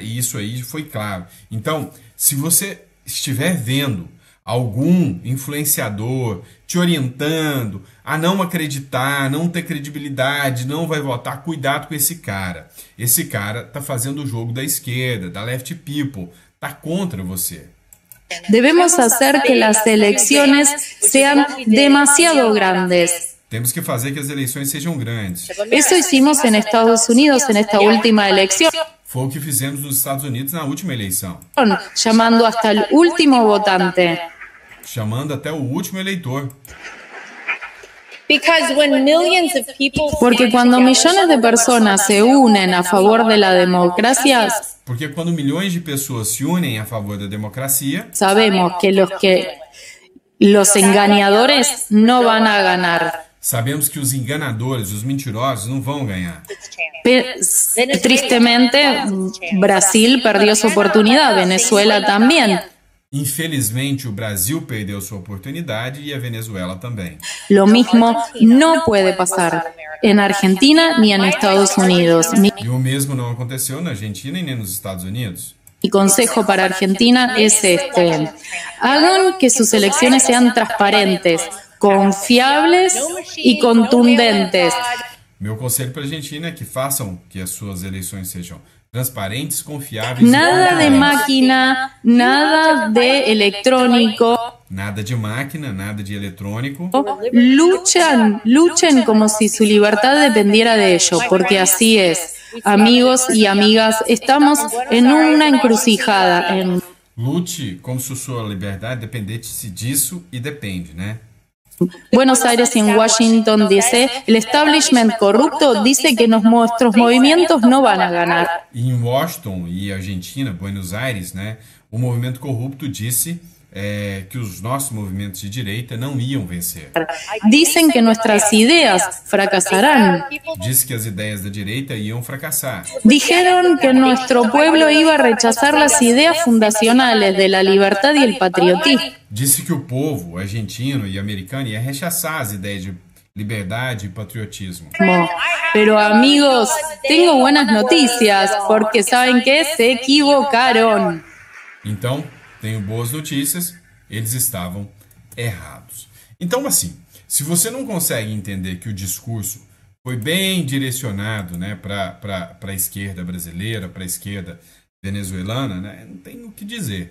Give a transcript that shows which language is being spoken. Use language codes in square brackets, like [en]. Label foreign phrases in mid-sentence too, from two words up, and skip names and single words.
[pt] E isso aí foi claro. Então, se você estiver vendo algum influenciador te orientando a não acreditar, não ter credibilidade, não vai votar, cuidado com esse cara. Esse cara está fazendo o jogo da esquerda, da [en] left people. [pt] Está contra você. [es] Debemos hacer que las elecciones sean demasiado grandes. [pt] Temos que fazer que as eleições sejam grandes. [es] Eso hicimos en Estados Unidos en esta última elección. [pt] Foi o que fizemos nos Estados Unidos na última eleição. [es] Llamando hasta el último votante. [pt] Chamando até o último eleitor. [es] Porque cuando millones de personas se unen a favor de la democracia, [pt] porque quando milhões de pessoas se unem a favor da democracia, [es] sabemos que los engañadores no van a ganar. [pt] Sabemos que os enganadores, os mentirosos, não vão ganhar. [es] Tristemente, Brasil perdió su oportunidad, Venezuela también. [pt] Infelizmente, o Brasil perdeu sua oportunidade e a Venezuela também. [es] Lo mismo no puede pasar en Argentina ni en Estados Unidos. [pt] E o mesmo não aconteceu na Argentina e nem nos Estados Unidos. [es] Mi consejo para Argentina es este: hagan que sus elecciones sean transparentes, confiables y contundentes. [pt] Meu conselho para a Argentina é que façam que as suas eleições sejam transparentes, confiáveis. [es] Nada de máquina, nada de electrónico. [pt] Nada de máquina, nada de eletrônico. [es] Luchen como si su libertad dependiera de ello, porque así es. Amigos y amigas, estamos en una encrucijada. [pt] Lute como se sua liberdade dependesse disso e depende, né? [es] Buenos Aires y en Washington DC, el establishment corrupto dice que nuestros movimientos no van a ganar. [pt] E em Washington e Argentina, Buenos Aires, né, o movimento corrupto disse que os nossos movimentos de direita não iam vencer. [es] Dicen que nuestras ideas fracasarán. [pt] Disse que as ideias da direita iam fracassar. [es] Dijeron que nuestro pueblo iba a rechazar las ideas fundacionales de la libertad y el patriotismo. [pt] Disse que o povo argentino e americano ia rechaçar as ideias de liberdade e patriotismo. [es] Pero amigos, tengo buenas noticias, porque ¿saben qué? Se equivocaron. [pt] Então, tenho boas notícias, eles estavam errados. Então, assim, se você não consegue entender que o discurso foi bem direcionado, né, para a esquerda brasileira, para a esquerda venezuelana, né, não tem o que dizer.